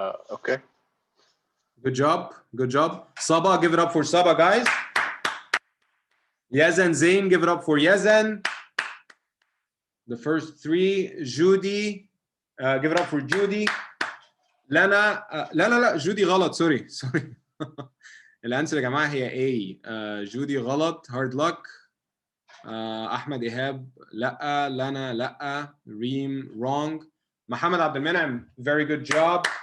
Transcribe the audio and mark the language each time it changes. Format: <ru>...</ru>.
<en>Okay. Good job. Saba give it up for Saba guys. Yazan Zain give it up for Yazan. The first 3 Judy give it up for Judy.</en> <ar>لنا لا جودي غلط سوري الانسر يا جماعه هي A. جودي غلط</ar> <en>hard luck.</en> <ar>احمد ايهاب لا. لنا لا.</ar> <en>Reem wrong. Mohamed Abdel Moneim very good job.</en>